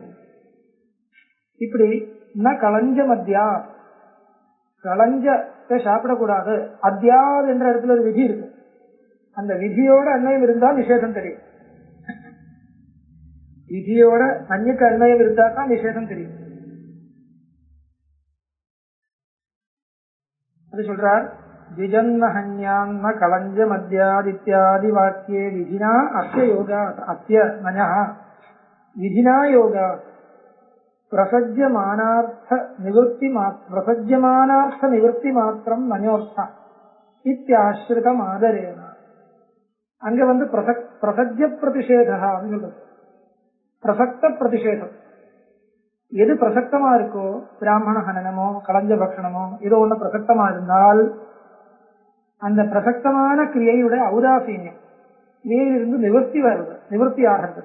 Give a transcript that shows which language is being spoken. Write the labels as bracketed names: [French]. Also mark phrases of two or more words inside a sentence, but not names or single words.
[Tamil] இப்படி [Sanskrit] न कलञ्जम् अद्यात् [Tamil] களஞ்சத்தை சாப்பிடக்கூடாது. அத்தியாது என்ற இடத்துல ஒரு விதி இருக்கு. அந்த விதியோட அன்வயம் இருந்தால் நிஷேதம் தெரியும். விதியோட அன்னைக்கு அன்வயம் இருந்தா தான் நிஷேதம் தெரியும். அது சொல்றார் [Sanskrit] द्विजन्नहन्यान्न कलञ्जमद्यादित्यादि वाक्ये विधिना अस्य योगात् अस्य नञः विधिना योगात् प्रसज्यमानार्थ निवृत्ति मात्रम नञोर्थ इत्याश्रितम आदरेण. [Tamil] அங்க வந்து பிரசஜ்ய பிரதிஷேதா சொல்றது. பிரசக்த பிரதிஷேதம் எது பிரசக்தமா இருக்கோ, பிராமண ஹனனமோ களஞ்ச பக்ஷணமோ ஏதோ ஒண்ணு பிரசக்தமா இருந்தால் அந்த பிரசக்தமான கிரியையுடைய ஔதாசீன்யம் கிரியையிலிருந்து நிவர்த்தி ஆகிறது.